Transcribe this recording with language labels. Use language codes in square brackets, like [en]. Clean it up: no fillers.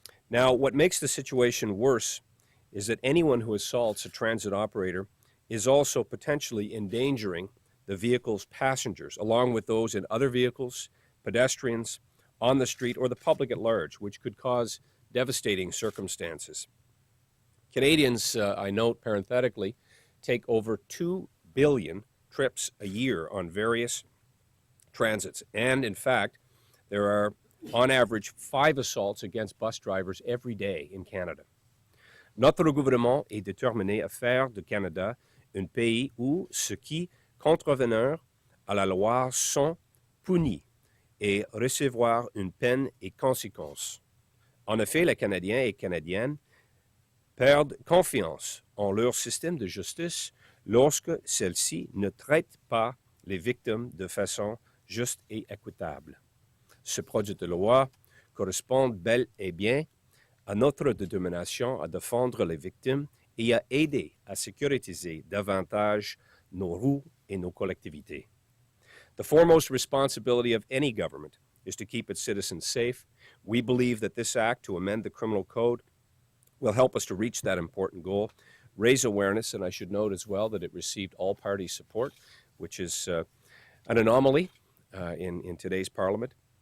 [en] Now, what makes the situation worse is that anyone who assaults a transit operator is also potentially endangering the vehicle's passengers, along with those in other vehicles, pedestrians, on the street, or the public at large, which could cause devastating circumstances. Canadians, I note parenthetically, take over 2 billion trips a year on various transits, and in fact, there are on average 5 assaults against bus drivers every day in Canada. [fr] Notre gouvernement est déterminé à faire du Canada un pays où ceux qui, contrevenants à la loi, sont puni et recevoir une peine et conséquences. En effet, les Canadiens et Canadiennes perdent confiance en leur système de justice lorsque celle-ci ne traite pas les victimes de façon juste et équitable. Ce projet de loi correspond bel et bien à notre détermination à défendre les victimes et à aider à sécuriser davantage nos rues et nos collectivités. [en] The foremost responsibility of any government is to keep its citizens safe. We believe that this act to amend the criminal code will help us to reach that important goal, raise awareness, and I should note as well that it received all-party support, which is an anomaly in today's Parliament.